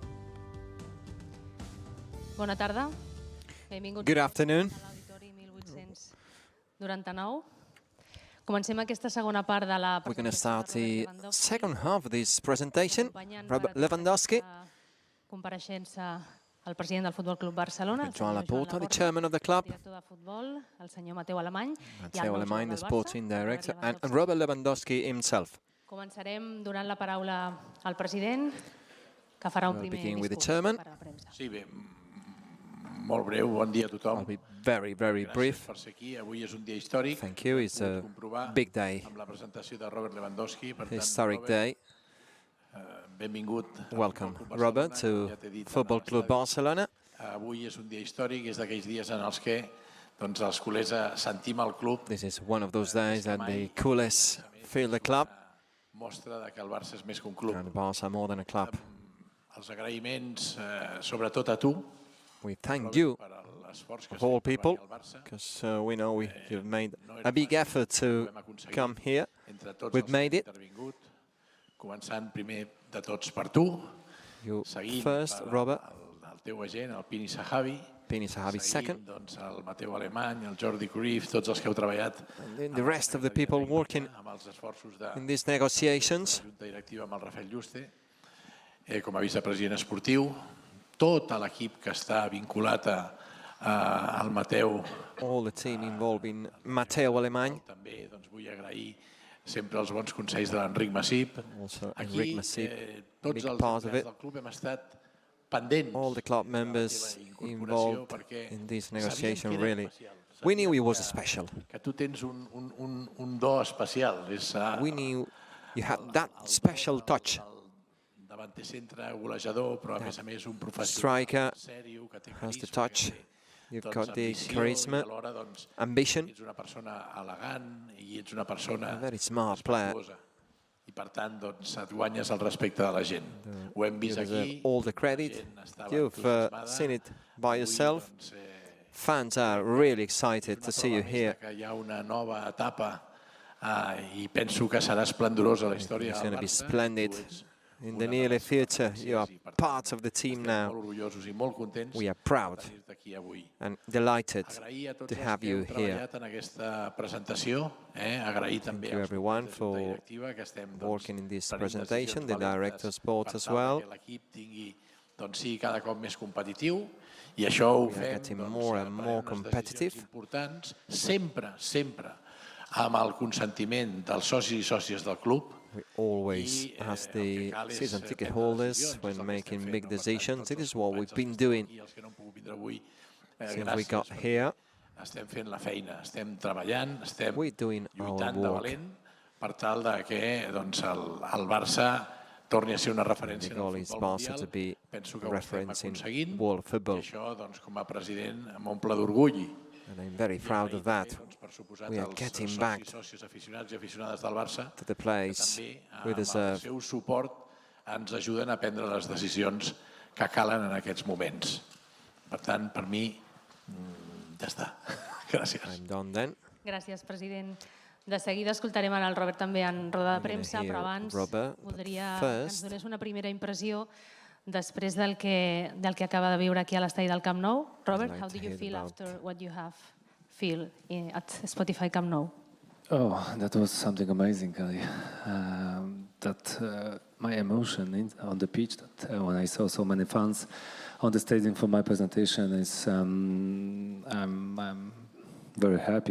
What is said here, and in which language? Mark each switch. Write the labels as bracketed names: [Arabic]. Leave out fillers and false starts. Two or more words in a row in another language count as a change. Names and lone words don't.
[Catalan] Bona tarda. Benvinguts [English] Good afternoon. [Catalan] a l'Auditori 1800 99. Comencem aquesta segona part de la [English] We're going to start the second half of this presentation. Robert Lewandowski. [Catalan] Compareixença el president del Futbol Club Barcelona, el Joan senyor Laporta, [English] the chairman of the club. [Catalan] director de futbol, el senyor Mateu Alemany, Mateu Alemany, [English] the sporting director, and Robert Lewandowski himself. [Catalan] Començarem donant la paraula al president, que farà un primer discurs per a la premsa. Sí, bé, molt breu, bon dia a tothom. [English] I'll be very, very brief. [Catalan] Gràcies per ser aquí. Avui és un dia històric. [English] Thank you. It's a big day. [Catalan] Amb la presentació de Robert Lewandowski. Per tant, [English] Historic day. [Catalan] benvingut. [English] Welcome, Robert, to Football Club Barcelona. [Catalan] Avui és un dia històric, és d'aquells dies en els que els culers sentim el club. [English] This is one of those days that the coolest feel the club. [Catalan] Mostra que el Barça és més que un club. [English] And Barça more than a club. [Catalan] Els agraïments, sobretot a tu. [English] We thank you, of all people, because we know you've made a big effort to come here. We've made it. [Catalan] Començant primer de tots per tu, seguint Robert. el teu agent, el Pini Sahavi, [English] second. [Catalan] El Mateu Alemany, el Jordi Cruyff, tots els que heu treballat. [English] And the rest of the people working in these negotiations. [Catalan] La Junta Directiva amb el Rafael Yuste, com a vicepresident esportiu, tot l'equip que està vinculat al Mateu. [English] All the team involved in Mateu Alemany. [Catalan] També vull agrair sempre els bons consells de l'Enric Massip. Aquí tots els empleats del club hem estat pendents. [English] All the club members involved in this negotiation, really. We knew it was special. [Catalan] Que tu tens un do especial. [English] We knew you had that special touch. [Catalan] Davanter centre, golejador, però a més un professional. [English] Striker has the touch. You've got the charisma, ambition. [Catalan] Ets una persona elegant i ets una persona a [English] very smart player. [Catalan] I per tant, et guanyes el respecte de la gent. Ho hem vist aquí. [English] All the credit. You've seen it by yourself. Fans are really excited to see you here. [Catalan] Hi ha una nova etapa i penso que serà esplendorosa la història. [English] It's going to be splendid. In the near future, you are part of the team now. We are proud and delighted to have you here. Thank you everyone for working in this presentation, the director's board as well. [Catalan] I això ho fem [English] getting more and more competitive. [Catalan] Importants, sempre amb el consentiment dels socis i sòcies del club. [English] We always ask the season ticket holders when making big decisions. It is what we've been doing since we got here. [Catalan] Estem fent la feina, estem treballant, estem lluitant de valent per tal que el Barça torni a ser una referència en el futbol mundial. Penso que ho estem aconseguint. I això, com a president, m'omple d'orgull. [English] And I'm very proud of that. We are getting back to the place we deserve. [Catalan] El seu suport ens ajuden a prendre les decisions que calen en aquests moments. Per tant, per mi, ja està. Gràcies. [English] I'm done then. [Catalan] Gràcies, president. De seguida escoltarem el Robert també en roda de premsa, però abans voldria que ens donés una primera impressió després del que acaba de viure aquí a l'estadi del Camp Nou. Robert, [English] how do you feel after what you have feel at Spotify Camp Nou? Oh, that was something amazing. My emotion on the pitch, that when I saw so many fans on the stadium for my presentation, is I'm very happy.